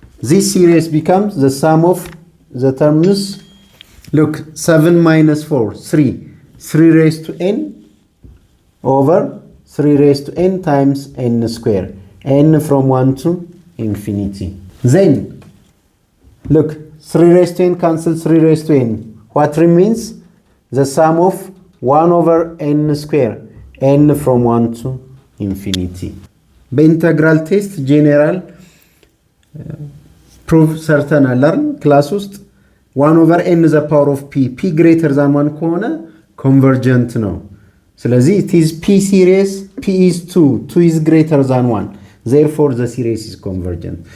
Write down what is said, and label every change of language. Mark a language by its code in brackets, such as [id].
[en] This series becomes the sum of the terms. Look, 7 minus 4 3 raised to n over 3 raised to n times n square, n from 1 to infinity. Then look, 3 raised to n cancel 3 raised to n. What remains? The sum of 1 over n square, n from 1 to infinity. [am] በኢንተግራል ቴስት ጄኔራል ፕሩፍ ሰርተናል አይደል? ክላስ ውስጥ [en] 1 over n the power of p greater than 1 [am] ከሆነ ኮንቨርጀንት ነው። ስለዚህ [en] it is p series, p is 2 is greater than 1, therefore the series is convergent.